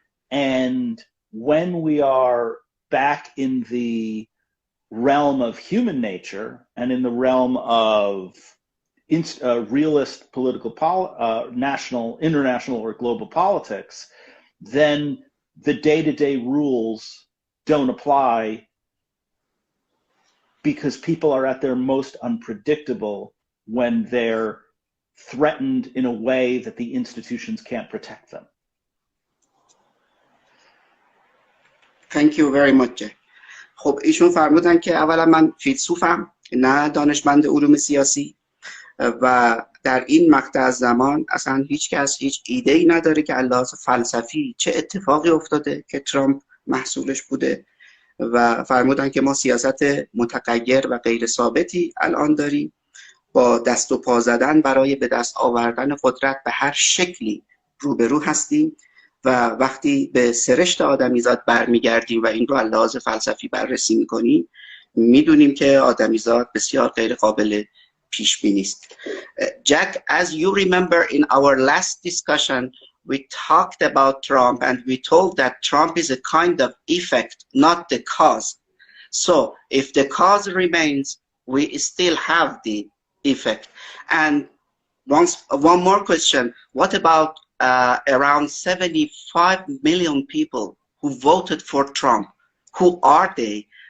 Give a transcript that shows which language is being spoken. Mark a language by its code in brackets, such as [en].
[en] And when we are back in the realm of human nature and in the realm of realist political, national, international, or global politics, then the day-to-day rules don't apply because people are at their most unpredictable when they're threatened in a way that the institutions can't protect them. Thank you very much. [fa] خب ایشون فرمودن که اولا من فیلسوفم نه دانشمند علوم سیاسی و در این مقطع از زمان اصلا هیچ کس هیچ ایده‌ای نداره که از لحاظ فلسفی چه اتفاقی افتاده که ترامپ محصولش بوده و فرمودن که ما سیاست متغیر و غیر ثابتی الان داریم با دست و پا زدن برای به دست آوردن قدرت به هر شکلی روبرو هستیم و وقتی به سرشت آدمیزاد برمیگردیم و این رو از لحاظ فلسفی بررسی میکنیم میدونیم که آدمیزاد بسیار غیر قابل پیش بینی است. [en] Jack, as you remember in our last discussion we talked about Trump and we told that Trump is a kind of effect, not the cause. So if the cause remains, we still have the effect. And one more question, what about around 75 million people who voted for Trump? Who are they?